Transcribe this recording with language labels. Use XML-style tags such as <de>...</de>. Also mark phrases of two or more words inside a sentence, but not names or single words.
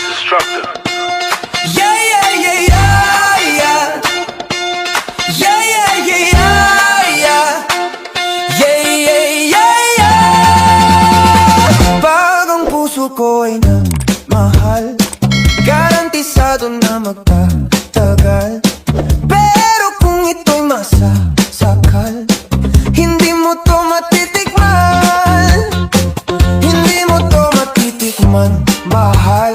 <en>Destructor. Yeah, yeah, yeah, yeah, yeah. Yeah, yeah, yeah, yeah, yeah. Yeah, yeah, yeah, yeah.</en> <tl>Pag ang puso ko ay nagmahal, garantisado na magtatagal. Pero kung ito'y masasakal, hindi mo to matitikman. Hindi mo to matitikman, mahal.</tl>